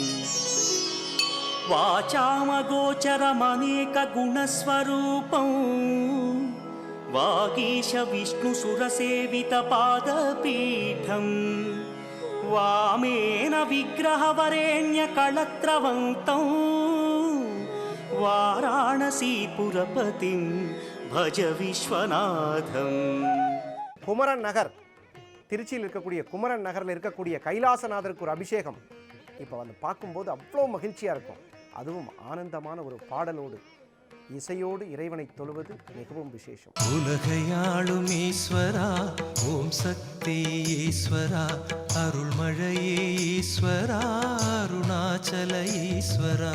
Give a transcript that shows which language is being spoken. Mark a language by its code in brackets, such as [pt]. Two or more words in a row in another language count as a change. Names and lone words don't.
[sa] वाचामगोचरमनेक गुणस्वरूपं वागीश विष्णु सुरसेवित पादपीठं वामेन विग्रहवरेण्य कळत्रवन्तं वाराणसी पुरपतिं भज विश्वनाथं. [ta] குமரன் நகர், திருச்சியில் இருக்கக்கூடிய குமரன் நகரில் இருக்கக்கூடிய கைலாசநாதருக்கு ஒரு அபிஷேகம் இப்போ வந்து பார்க்கும்போது அவ்வளோ மகிழ்ச்சியாக இருக்கும். அதுவும் ஆனந்தமான ஒரு பாடலோடு இசையோடு இறைவனை தொழுவது மிகவும் விசேஷம். உலகையாளும் ஈஸ்வரா, ஓம் சக்தி ஈஸ்வரா, அருள்மழையே ஈஸ்வரா, அருணாச்சல ஈஸ்வரா.